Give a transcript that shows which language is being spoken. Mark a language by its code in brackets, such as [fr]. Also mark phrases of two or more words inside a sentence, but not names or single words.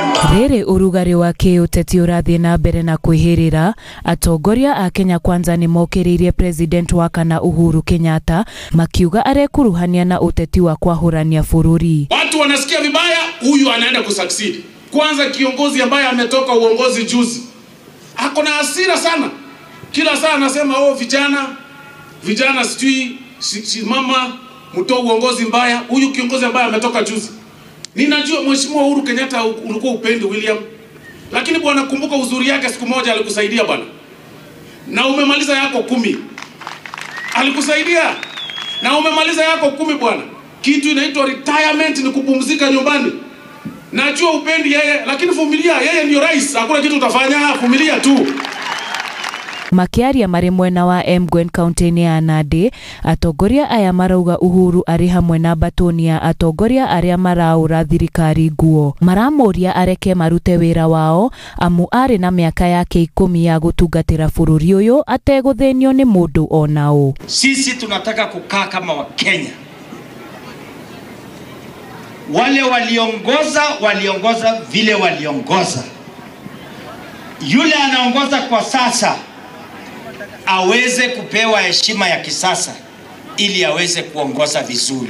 [ki] Rĩrĩ ũrugarĩ wa kĩũteti ũrathiĩ na mbere na kwĩhĩrĩra, atongoria a Kenya Kwanza nĩ mokĩrĩirie President wa kana Uhuru Kenyatta makiuga arekuruhania na uteti wa kwahũrania bũrũri. [sw] Watu wanasikia vibaya, huyu anaenda kusucceed. Kwanza kiongozi ambaye ametoka uongozi juzi, ako na hasira sana. Kila saa anasema vijana sijui mama mtoa uongozi mbaya. Huyu kiongozi ambaye ametoka juzi, ninajua Mheshimiwa Uhuru Kenyatta ulikuwa upendi William, lakini bwana, kumbuka uzuri yake, siku moja alikusaidia bwana, na umemaliza yako 10. Alikusaidia na umemaliza yako 10 bwana. Kitu inaitwa retirement, ni kupumzika nyumbani. Najua upendi yeye, lakini vumilia, yeye ndio rais, hakuna kitu utafanya, vumilia tu. [ki] Makiaria marĩ mwena wa Emgwen kaunti-inĩ ya Nandi, atongoria aya marauga Uhuru arĩ hamwe na batoni ya atongoria arĩa maraũra thirikari nguo. Maramũria areke marute wĩra wao, amu arĩ na mĩaka yake 10 ya gũtungatĩra bũrũri ũyũ ategũthĩnio nĩ mũndũ onao. [sw] Sisi tunataka kukaa kama Wakenya. Wale waliongoza vile waliongoza. Yule anaongoza kwa sasa aweze kupewa heshima ya kisasa ili aweze kuongoza vizuri.